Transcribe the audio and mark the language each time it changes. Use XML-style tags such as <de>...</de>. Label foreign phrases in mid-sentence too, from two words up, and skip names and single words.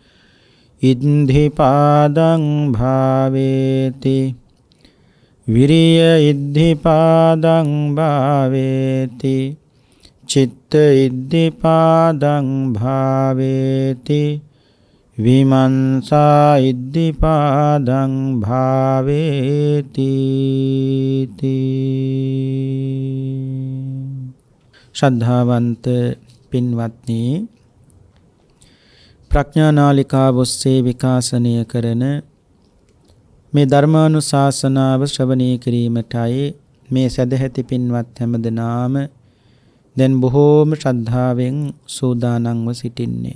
<pi>ඉද්ධිපාදං භාවේති විරිය ඉද්ධිපාදං භාවේති චිත්ත ඉද්ධිපාදං භාවේති විමංසා ඉද්ධිපාදං භාවේති</pi> <si>ශ්‍රද්ධාවන්ත පින්වත්නි ප්‍රඥානාලිකාව ඔස්සේ විකාශනය කරන මේ ධර්මානුශාසනාව ශ්‍රවණය කිරීමටයි මේ සදැහැති පින්වත් හැමදෙනාම දැන් බොහෝම ශ්‍රද්ධාවෙන් සූදානම්ව සිටින්නේ.</si>